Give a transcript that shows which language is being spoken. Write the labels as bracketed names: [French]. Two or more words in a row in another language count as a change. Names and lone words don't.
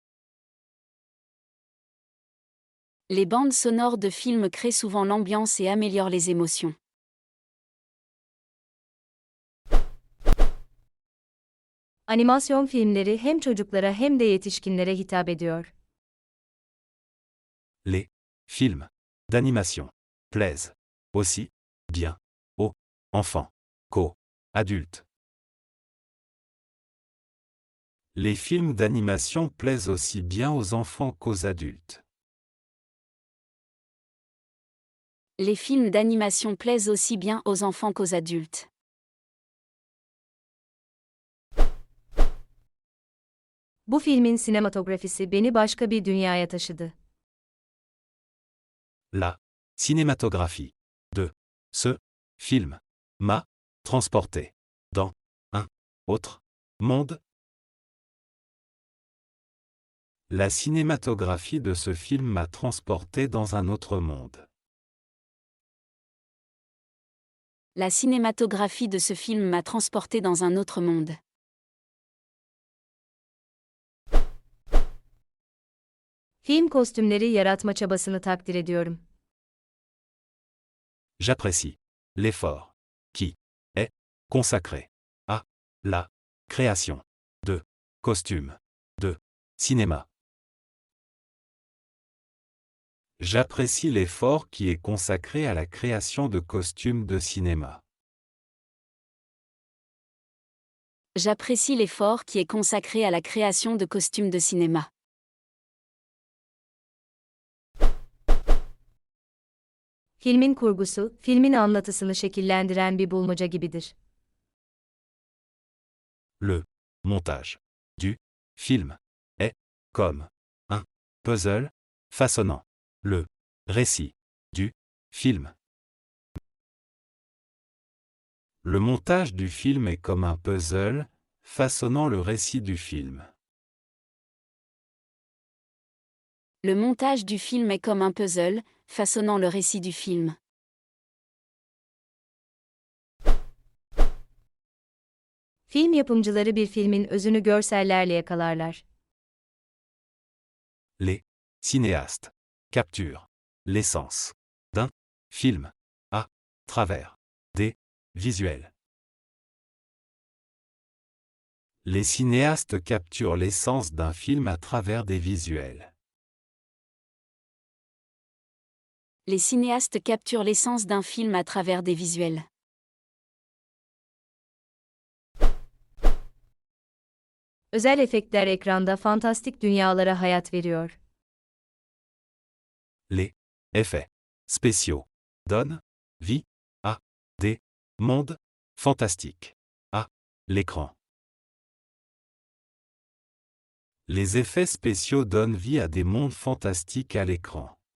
[French] Les bandes sonores de films créent souvent l'ambiance et améliorent les émotions. [Turkish] Animasyon filmleri hem çocuklara hem de yetişkinlere hitap ediyor. [French] Les films d'animation plaisent aussi bien aux enfants qu'aux adultes. Les films d'animation plaisent aussi bien aux enfants qu'aux adultes. Les films d'animation plaisent aussi bien aux enfants qu'aux adultes. [Turkish] Bu filmin sinematografisi beni başka bir dünyaya taşıdı. [French] La cinématographie de ce film m'a transporté dans un autre monde. La cinématographie de ce film m'a transporté dans un autre monde. La cinématographie de ce film m'a transporté dans un autre monde. [Turkish] Film kostümleri yaratma çabasını takdir ediyorum. [French] J'apprécie l'effort qui est consacré à la création de costumes de cinéma. J'apprécie l'effort qui est consacré à la création de costumes de cinéma. J'apprécie l'effort qui est consacré à la création de costumes de cinéma. [Turkish] Filmin kurgusu, filmin anlatısını şekillendiren bir bulmaca gibidir. [French] Le montage du film est comme un puzzle façonnant le récit du film. Le montage du film est comme un puzzle façonnant le récit du film. Le montage du film est comme un puzzle, façonnant le récit du film. [Turkish] Film yapımcıları bir filmin özünü görsellerle yakalarlar. [French] Les cinéastes capturent l'essence d'un film à travers des visuels. Les cinéastes capturent l'essence d'un film à travers des visuels. Les cinéastes capturent l'essence d'un film à travers des visuels. [Turkish] Özel efektler ekranda fantastik dünyalara hayat veriyor. [French] Les effets spéciaux donnent vie à des mondes fantastiques à l'écran. Les effets spéciaux donnent vie à des mondes fantastiques à l'écran.